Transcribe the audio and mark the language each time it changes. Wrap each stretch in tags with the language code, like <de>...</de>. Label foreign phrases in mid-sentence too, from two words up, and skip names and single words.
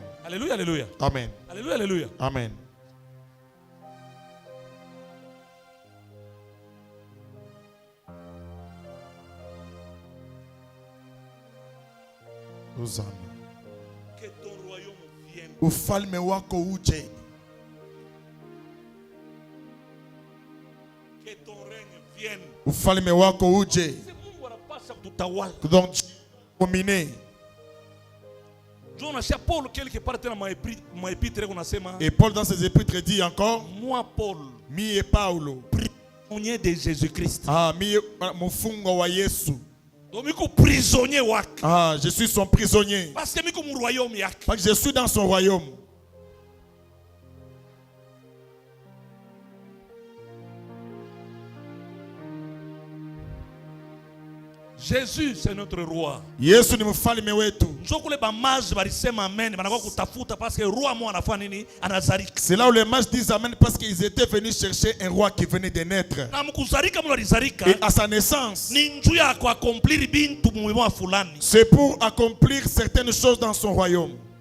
<fr>Alléluia, alléluia. Amen. Alléluia, alléluia. Amen. Hosanna. Que ton royaume vienne.</fr> <sw>Ufalme wako uje.</sw> <fr>Que ton règne vienne.</fr> <sw>Ufalme wako uje.</sw> <fr>Donc dominer. Et Paul dans ses épîtres dit encore, moi Paul,</fr> <sw>mi et Paulo,</sw> <fr>prisonnier de Jésus-Christ.</fr> <sw>Ah, mi mufungwa wa Yesu.</sw> <fr>Prisonnier. Ah, je suis son prisonnier. Parce que je suis dans son royaume. Jésus c'est notre roi.</fr> <sw>Yesu ni mfalme wetu.</sw> <fr>C'est là où les mages disent amen parce qu'ils étaient venus chercher un roi qui venait de naître. Et à sa naissance, c'est pour accomplir certaines choses dans son royaume.</fr>